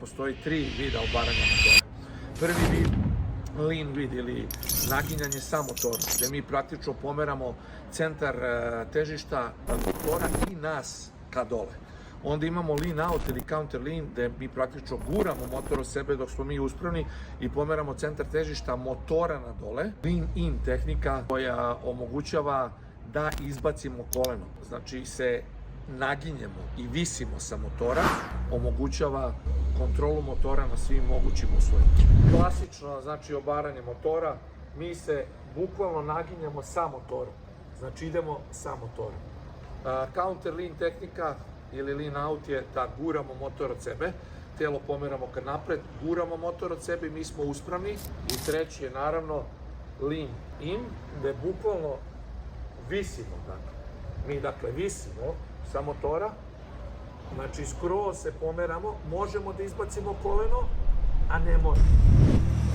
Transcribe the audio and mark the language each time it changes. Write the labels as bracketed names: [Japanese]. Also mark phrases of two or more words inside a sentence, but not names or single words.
[Serbian] postoji 3 vida obaranja motora. Prvi vid, lean vid ili naginjanje sa motorom, gde mi praktično pomeramo centar težišta motora i nas ka dole. Onda imamo [English] lean out [Serbian] ili [English] counter lean, [Serbian] gde mi praktično guramo motor od sebe dok smo mi uspravni i pomeramo centar težišta motora na dole. [English] Lean in [Serbian] tehnika koja omogućava da izbacimo koleno, znači se naginjemo i visimo sa motora, omogućava kontrolu motora na svim mogućim uslovima. Klasično, znači obaranje motora, mi se bukvalno naginjamo sa motorom, znači idemo sa motorom. [English] Counter lean [Serbian] tehnika ili [English] lean out [Serbian] je da guramo motor od sebe, telo pomeramo ka napred, guramo motor od sebe i mi smo uspravni. I treći je naravno [English] lean in, [Serbian] gde bukvalno visimo, mi dakle visimo sa motora, znači skroz se pomeramo, možemo da izbacimo koleno, a ne možemo.